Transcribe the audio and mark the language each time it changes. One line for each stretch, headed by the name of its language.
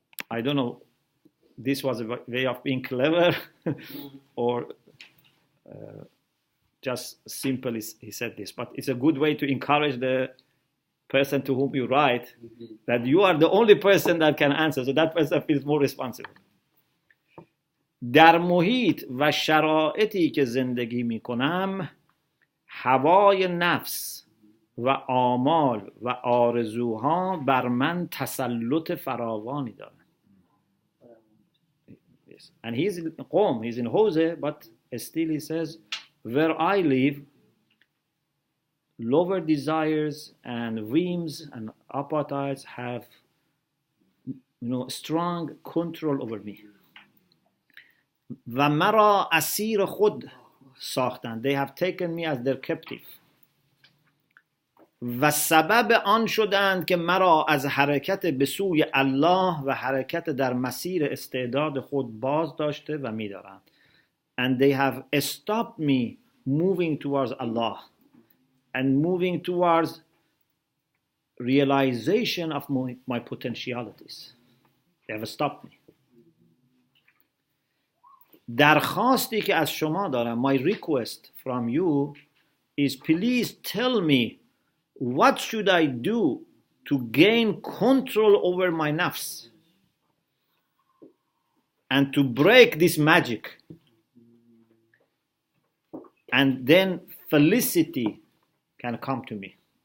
English: I don't know, this was a way of being clever or just simply he said this, but it's a good way to encourage the person to whom you write that you are the only person that can answer, so that person feels more responsible.
Persian: در محیط و شرایطی که زندگی می کنم هوای نفس و آمال و آرزوها بر من تسلط فراوانی دارند.
English: Yes. And he's in Qom, he's in Hawza, but still he says, where I live, lower desires and whims and appetites have, strong control over me.
Persian: و مرا اسیر خود ساختند.
English: They have taken me as their captive.
Persian: و سبب آن شدند که مرا از حرکت به سوی الله و حرکت در مسیر استعداد خود باز داشته و می دارند.
English: And they have stopped me moving towards Allah and moving towards realization of my potentialities. They have stopped me.
Persian: درخواستی که از شما دارم,
English: my request from you is please tell me what should I do to gain control over my nafs and to break this magic, and then felicity can come to me.